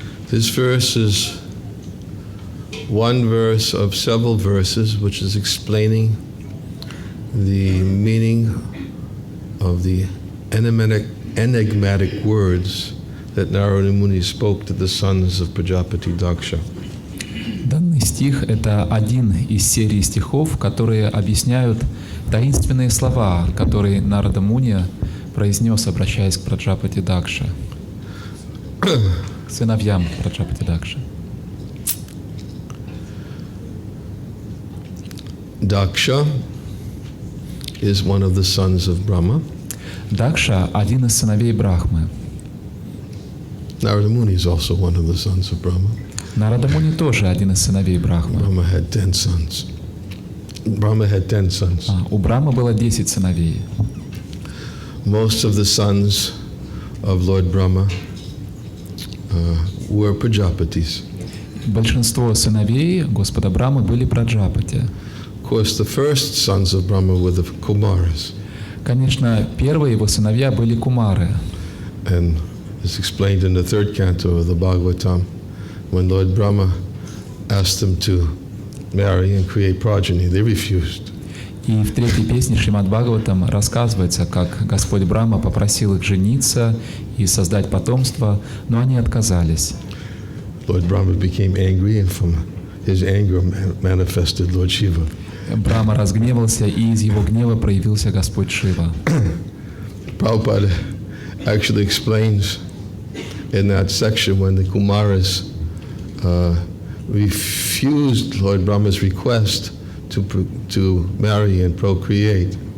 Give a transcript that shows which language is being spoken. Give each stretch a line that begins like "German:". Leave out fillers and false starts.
English: This verse is one verse of several verses which is explaining the meaning of the enigmatic words that Narada Muni spoke to the sons of Prajapati Daksha.
Russian: Данный стих — это один из серии стихов, которые объясняют таинственные слова, которые Нарада Муни произнес, обращаясь к Праджапати Дакша, к сыновьям Праджапати Дакша.
English: Daksha is one of the sons of Brahma.
Russian: Дакша — один из сыновей Брахмы.
English: Narada Muni is also one of the sons of Brahma.
Russian: Нарада Муни тоже один из сыновей Брахмы.
English: Brahma had 10 sons. Brahma had 10 sons.
Russian: У Брахмы было 10 сыновей.
English: Most of the sons of Lord Brahma were Prajapatis.
Russian: Большинство сыновей Господа Брамы были Праджапати.
English: Of course, the first sons of Brahma were the Kumaras.
Russian: Конечно, первые его сыновья были кумары.
English: And it's explained in the third canto of the Bhagavatam, when Lord Brahma asked them to marry and create progeny, they refused.
Russian: И в третьей песне Шримад Бхагаватам рассказывается, как Господь Брахма попросил их жениться и создать потомство, но они отказались.
English: Lord Brahma became angry, and from his anger manifested Lord Shiva.
Russian: Брахма разгневался, и из его гнева проявился Господь Шива.
English: Prabhupada actually explains in that section when the Kumaras refused Lord Brahma's request to marry and procreate.